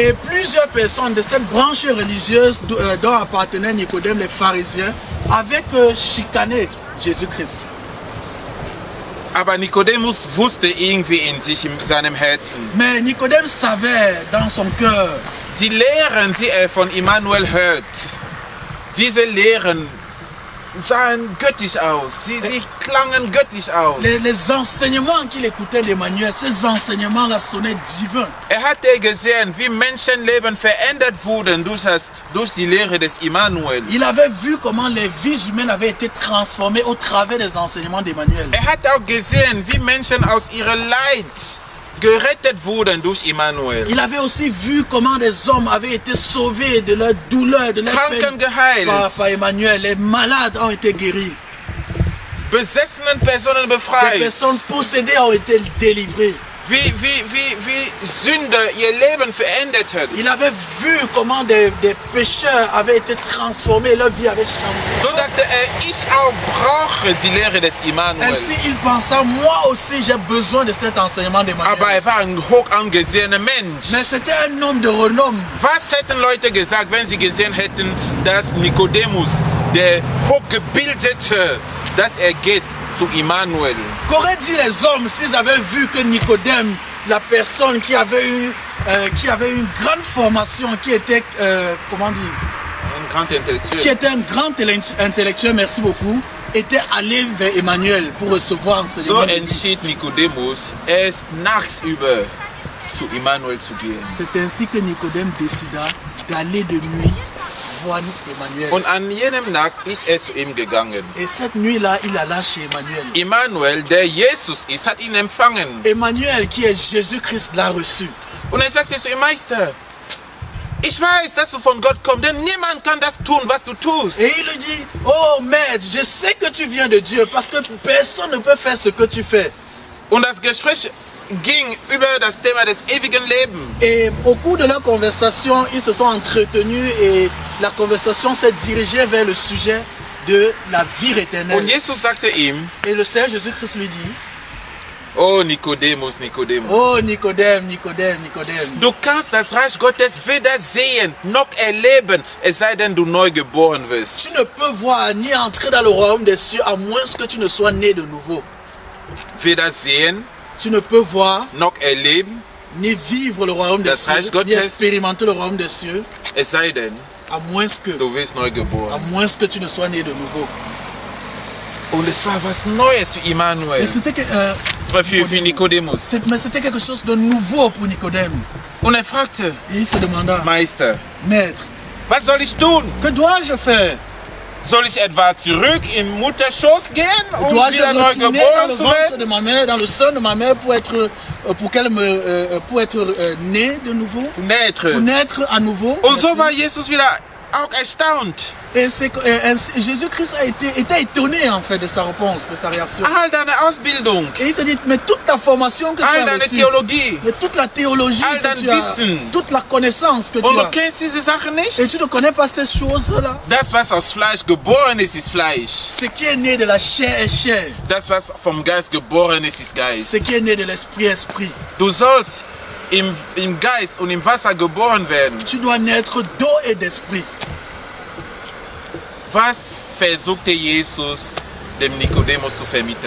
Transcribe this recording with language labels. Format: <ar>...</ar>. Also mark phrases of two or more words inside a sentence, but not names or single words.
<fr>Et plusieurs personnes de cette branche religieuse dont appartenait Nicodème, les pharisiens, avaient chicané Jésus-Christ.</fr> <de>Aber Nikodemus wusste irgendwie in seinem Herzen.</de> <fr>Mais Nicodème savait dans son cœur.</fr> <de>Die Lehren, die er von Immanuel hört, diese Lehren sahen göttlich aus. Sie klangen göttlich aus.</de> <fr>Les enseignements qu'il écoutait d'Emmanuel, ces enseignements-là sonnaient divins.</fr> <de>Er hatte gesehen, wie Menschenleben verändert wurden durch die Lehre des Immanuel.</de> <fr>Il avait vu comment les vies humaines avaient été transformées au travers des enseignements d'Emmanuel.</fr> <de>Er hat auch gesehen, wie Menschen aus ihrem Leid gerettet wurden durch Immanuel.</de> <fr>Il avait aussi vu comment des hommes avaient été sauvés de leur douleur, de leur</fr> <de>Kranken</de> <fr>peine</fr> <de>geheilt.</de> <fr>par Emmanuel. Les malades ont été guéris.</fr> <de>Besessenen Personen</de> <fr>Les</fr> <de>befreit.</de> <fr>personnes possédées ont été délivrées.</fr> <de>Wie Sünde ihr Leben verändert hat.</de> <fr>Il avait vu comment des pécheurs avaient été transformés, leur vie avait changé.</fr> <de>So dachte er, ich auch brauche die Lehre des Immanuel.</de> <fr>Ainsi, il pensa, moi aussi j'ai besoin de cet enseignement d'Emmanuel.</fr> <de>Aber er war ein hoch angesehener Mensch.</de> <fr>Mais c'était un homme de renom.</fr> <de>Was hätten Leute gesagt, wenn sie gesehen hätten, dass Nikodemus, der hochgebildete, dass er geht zu Immanuel?</de> <fr>Qu'auraient dit les hommes s'ils avaient vu que Nicodème, la personne qui avait eu une grande formation, qui était, Un grand intellectuel. qui était un grand intellectuel, merci beaucoup, était allé vers Emmanuel pour recevoir</fr> <de>So</de> <fr>enseignement.</fr> <de>entschied Nikodemus, erst nachts über zu Immanuel zu gehen.</de> <fr>C'est ainsi que Nicodème décida d'aller de nuit voir Emmanuel.</fr> <de>Und an jenem Nacht ist er zu ihm gegangen.</de> <fr>Et cette nuit-là, il alla chez Emmanuel.</fr> <de>Immanuel, der Jesus ist, hat ihn empfangen.</de> <fr>Emmanuel, qui est Jésus-Christ, l'a reçu.</fr> <de>Und er sagte zu ihm, Meister, ich weiß, dass du von Gott kommst, denn niemand kann das tun, was du tust.</de> <fr>Et il lui dit, oh maître, je sais que tu viens de Dieu parce que personne ne peut faire ce que tu fais.</fr> <de>Und das Gespräch ging über das Thema des ewigen Lebens.</de> <fr>Et au cours de leur conversation, ils se sont entretenus et la conversation s'est dirigée vers le sujet de la vie</fr> <de>Und</de> <fr>éternelle.</fr> <de>Jesus sagte ihm,</de> <fr>Et le Seigneur Jésus-Christ lui dit,</fr> <de>oh Nikodemus, Nikodemus,</de> <fr>oh Nicodème, Nicodème, Nicodème,</fr> <de>du kannst das Reich Gottes weder sehen noch erleben, es sei denn du neu geboren wirst.</de> <fr>tu ne peux voir ni entrer dans le royaume des cieux à moins que tu ne sois né de nouveau.</fr> <de>Weder sehen</de> <fr>Tu ne peux voir</fr> <de>noch erleben,</de> <fr>ni vivre le royaume des</fr> <de>Das Reich</de> <fr>cieux,</fr> <de>Gottes.</de> <fr>ni expérimenter le royaume des cieux</fr> <de>es sei denn</de> <fr>à moins que,</fr> <de>du wirst neu geboren.</de> <fr>tu ne sois né de nouveau.</fr> <de>Und es war was Neues für Immanuel,</de> <fr>Et c'était que,</fr> <de>für Nikodemus.</de> <fr>mais c'était quelque chose de nouveau pour Nicodème.</fr> <de>Und er fragte,</de> <fr>Et il se demanda,</fr> <de>Meister,</de> <fr>maître,</fr> <de>was soll ich tun?</de> <fr>que dois-je faire?</fr> <de>Soll ich etwa zurück in Mutterschoß gehen, um</de> <fr>Dois-je</fr> <de>wieder neu</de> <fr>retourner dans</fr> <de>geboren</de> <fr>le</fr> <de>zu</de> <fr>ventre</fr> <de>werden?</de> <fr>de ma mère, dans le sein de ma mère pour être, pour être né de nouveau, Naître. pour naître à nouveau?</fr> <de>Und so</de> <fr>Merci.</fr> <de>war Jesus wieder auch erstaunt.</de> <fr>Et Jésus-Christ était étonné en fait de sa réponse, de sa réaction.</fr> <de>All deine Ausbildung,</de> <fr>Et il se dit, mais toute ta formation que tu</fr> <de>all</de> <fr>as</fr> <de>deine</de> <fr>reçue,</fr> <de>Theologie,</de> <fr>mais toute la théologie</fr> <de>all dein</de> <fr>que tu as,</fr> <de>Wissen.</de> <fr>toute la connaissance que tu</fr> <de>und du</de> <fr>as,</fr> <de>kennst diese Sachen nicht?</de> <fr>et tu ne connais pas ces choses-là.</fr> <de>Das, was aus Fleisch geboren ist Fleisch.</de> <fr>Ce qui est né de la chair est chair.</fr> <de>Das, was vom Geist geboren ist Geist.</de> <fr>Ce qui est né de l'esprit est esprit.</fr> <de>Du sollst im Geist und im Wasser geboren werden.</de> <fr>Tu dois naître d'eau et d'esprit.</fr> <de>Was versuchte Jesus dem Nikodemus zu vermitteln?</de>